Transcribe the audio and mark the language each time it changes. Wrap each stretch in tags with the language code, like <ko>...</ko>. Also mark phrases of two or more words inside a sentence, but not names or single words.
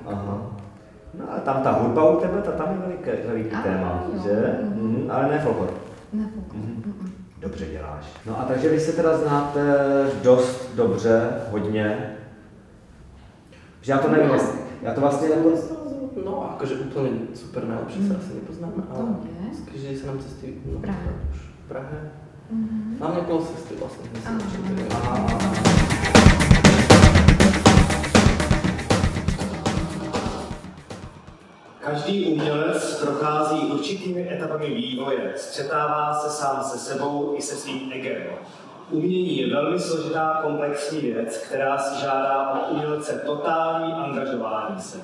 <cs>No a tam ta hudba u tebe, tam je veliký téma, že? Ale ne folklor. Dobře děláš. No a takže vy se teda znáte dost dobře, hodně. Že já to nevím, já to vlastně jako...</cs> <sk>No, akože úplně super najlepšie sa asi nepoznáme, ale skrýžili sa nám cesty v Prahe. Hlavne okolo sestry vlastne.</sk> <cs>Každý umělec prochází určitými etapami vývoje, střetává se sám se sebou i se svým egem. Umění je velmi složitá komplexní věc, která si žádá od umělce totální angažování se.</cs>